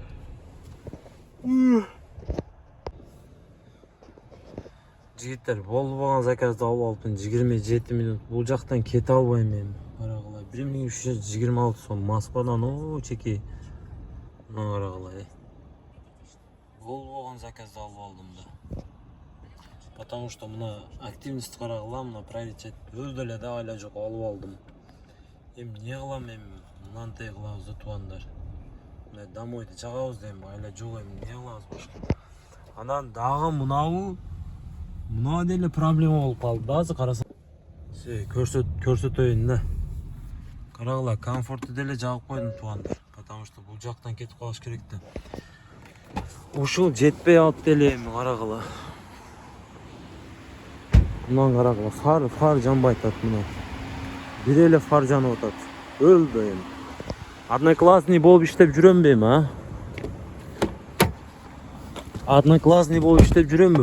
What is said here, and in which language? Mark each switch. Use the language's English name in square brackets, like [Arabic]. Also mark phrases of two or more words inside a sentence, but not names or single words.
[Kyrgyz] Жигиттер, болбогон заказды алып алыптын, 27 минут. Бул жактан кете албайм мен. Карагыла, 1326 сом Москвадан, чеки. Мына карагыла, Болбогон заказды алып алдым да. [Russian] Потому что [Kyrgyz] мына активность карагыла, мына приоритет өзү эле да айла жок алып алдым. Эми не кылам, мынандай кылабыз да туугандар. Мына домойду жагабыз да айла жок, не кылабыз башка. Анан дагы мына деле проблема болуп калды да, азыр карасаң. Көрсөтөйүн да. Карагыла, комфорту деле жагып койдум туугандар. [Russian] Потому что [Kyrgyz] бул жактан кетип калыш керек да. Ушул жетпей алып деле эми карагыла. Мындан карагыла, фар жанбай атат мына. Бир эле фар жанып атат. Өлдү эми. Одноклассный болуп иштеп жүрөмбү эми, Одноклассный болуп иштеп жүрөмбү?